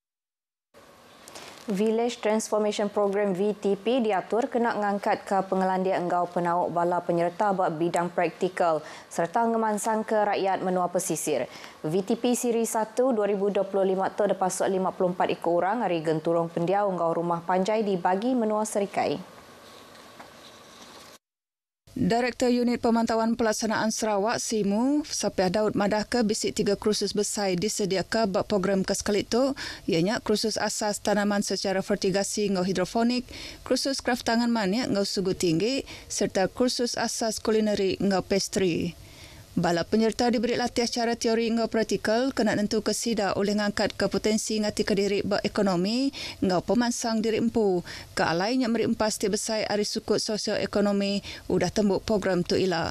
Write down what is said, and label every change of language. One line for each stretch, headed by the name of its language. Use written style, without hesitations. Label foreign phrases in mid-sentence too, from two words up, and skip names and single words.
Iban: Village Transformation Program VTP diatur kena ngangkat ke pengelandia enggau penauk bala penyerta bak bidang praktikal serta ngemansang ke rakyat menua pesisir. VTP Siri 1 2025 tu ada pasuk 54 ekor orang hari genturung pendiau enggau rumah panjai dibagi menua Serikai. Direktur Unit Pemantauan Pelaksanaan Sarawak SIMU, Sapiah Daud madah ke bisik 3 kursus besar disediakan bak program ke sekali itu, ianya kursus asas tanaman secara vertigasi ngau hidrofonik, kursus kraftangan manik ngau sugu tinggi serta kursus asas kulineri ngau pastry. Bala penyerta diberi latihan cara teori ngau praktikal kena nentu ke sida oleh ngangkat ke potensi ngati ke diri bak ekonomi ngau pemansang diri empu ke alai yang meri empas ti besar ari sukut sosioekonomi udah tembuk program tu ila.